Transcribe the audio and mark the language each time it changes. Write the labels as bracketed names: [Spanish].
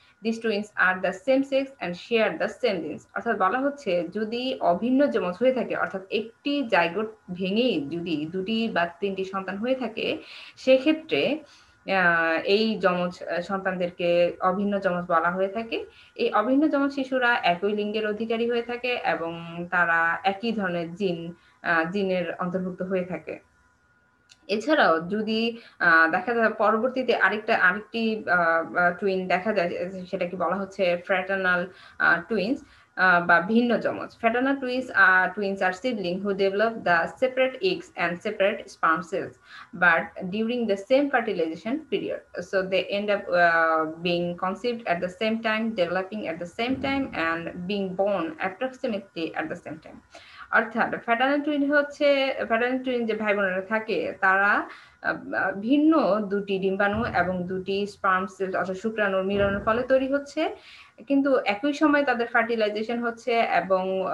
[English] These twins are the same sex and share the same genes. [Bangla] অর্থাৎ বলা হচ্ছে যদি অভিন্ন যমজ হয়ে থাকে অর্থাৎ একটি জাইগোট ভেঙে যদি 2টি বা 3টি সন্তান হয়ে থাকে সেক্ষেত্রে এই যমজ সন্তানদেরকে অভিন্ন যমজ বলা হয়ে থাকে। এই অভিন্ন যমজ শিশুরা একই লিঙ্গের অধিকারী হয়ে থাকে এবং তারা একই ধরনের জিনের অন্তর্ভুক্ত হয়ে থাকে। এছাড়াও যদি দেখা যায় পরবর্তীতে আরেকটি টুইন দেখা যায় সেটাকে বলা হচ্ছে ফ্র্যাটার্নাল টুইনস বা ভিন্ন যমজ। [English] Fraternal twins are siblings who develop the separate eggs and separate sperm cells, but during the same fertilization period. So they end up being conceived at the same time, developing at the same time, and being born approximately at the same time. [Bangla] অর্থাৎ ফ্র্যাটার্নাল twin যে ভাই বোনেরা থাকে তারা ভিন্ন 2টি ডিম্বাণু এবং 2টি স্পার্ম সেল অর্থাৎ শুক্রাণুর মিলনের ফলে তৈরি হচ্ছে, কিন্তু একই সময় তাদের ফার্টিলাইজেশন হচ্ছে এবং